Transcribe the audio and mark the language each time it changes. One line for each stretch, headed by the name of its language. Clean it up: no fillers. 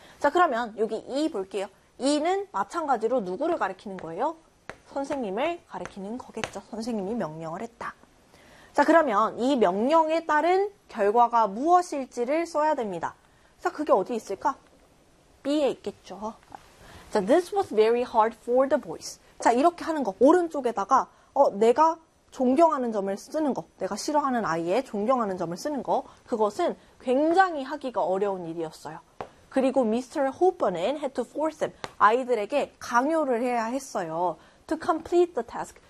Korean: 자, 그러면 여기 E 볼게요. E는 마찬가지로 누구를 가리키는 거예요? 선생님을 가리키는 거겠죠. 선생님이 명령을 했다. 자, 그러면 이 명령에 따른 결과가 무엇일지를 써야 됩니다. 자, 그게 어디 있을까? B에 있겠죠.
English: 자, this was very hard for the boys.
Korean: 자, 이렇게 하는 거. 오른쪽에다가, 내가 존경하는 점을 쓰는 거. 내가 싫어하는 아이의 존경하는 점을 쓰는 거. 그것은 굉장히 하기가 어려운 일이었어요. 그리고
English: Mr. Hopper는 had to force them.
Korean: 아이들에게 강요를 해야 했어요.
English: To complete the task.